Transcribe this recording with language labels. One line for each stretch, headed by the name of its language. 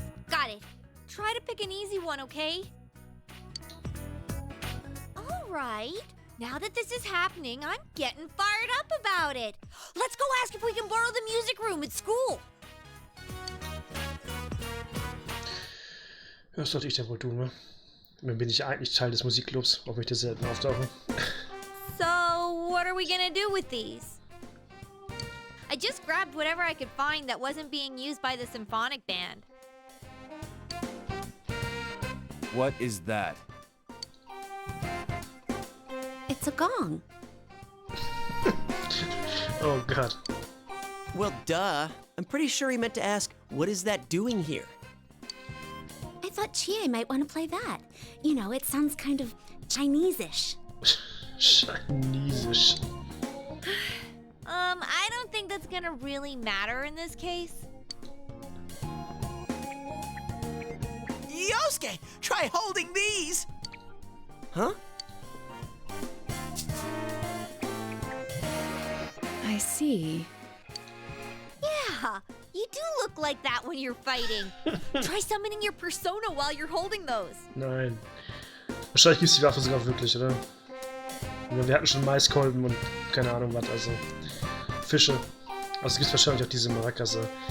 English: Got it. Try to pick an easy one, okay? All right. Now that this is happening, I'm getting fired up about it. Let's go ask if we can borrow the music room at school.
German: Das sollte ich ja wohl tun, ne? Dann bin ich eigentlich Teil des Musikclubs, auch wenn ich da selten auftauche.
English: So, what are we gonna do with these? I just grabbed whatever I could find that wasn't being used by the symphonic band. What is that? It's a gong. Oh god. Well, duh. I'm pretty sure he meant to ask, what is that doing here? I thought Chie might want to play that. You know, it sounds kind of Chinese-ish.
German: Chinesisch.
English: I don't think that's gonna really matter in this case. Yosuke, try holding these! Huh? I see. Yeah, you do look like that when you're fighting. Try summoning your persona while you're holding those.
German: Nein. Wahrscheinlich gibt es die Waffe sogar wirklich, oder? Ja, wir hatten schon Maiskolben und keine Ahnung was, also Fische. Also gibt es wahrscheinlich auch diese Maracase.